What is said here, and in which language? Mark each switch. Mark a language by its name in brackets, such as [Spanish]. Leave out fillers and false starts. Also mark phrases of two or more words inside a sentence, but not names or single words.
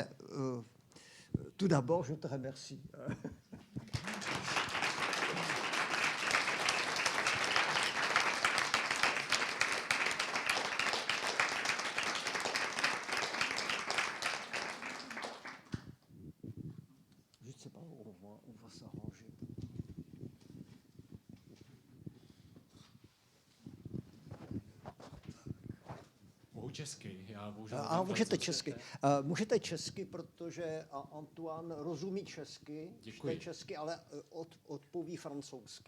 [French] tout d'abord, je te remercie. Je ne sais pas où on va s'arranger. [Czech] Mohu česky, já bohužel... A můžete česky, protože Antoine rozumí česky, čte česky, ale odpoví francouzsky.